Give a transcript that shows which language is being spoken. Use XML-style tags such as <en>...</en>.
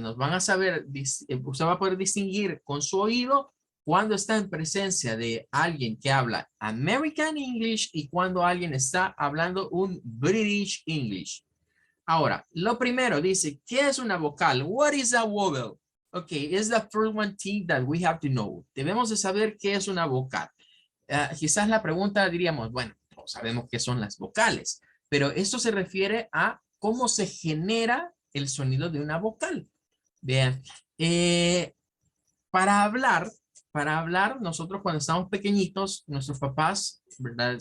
<es>Nos van a saber, usted va a poder distinguir con su oído cuando está en presencia de alguien que habla American English y cuando alguien está hablando un British English. Ahora, lo primero dice, ¿qué es una vocal?</es> <en>What is a vowel? Okay, it's the first one thing that we have to know.</en> <es>Debemos de saber qué es una vocal. Quizás la pregunta diríamos, bueno, todos sabemos qué son las vocales, pero esto se refiere a cómo se genera el sonido de una vocal. Vean, para hablar, nosotros cuando estamos pequeñitos, nuestros papás, ¿verdad?</es>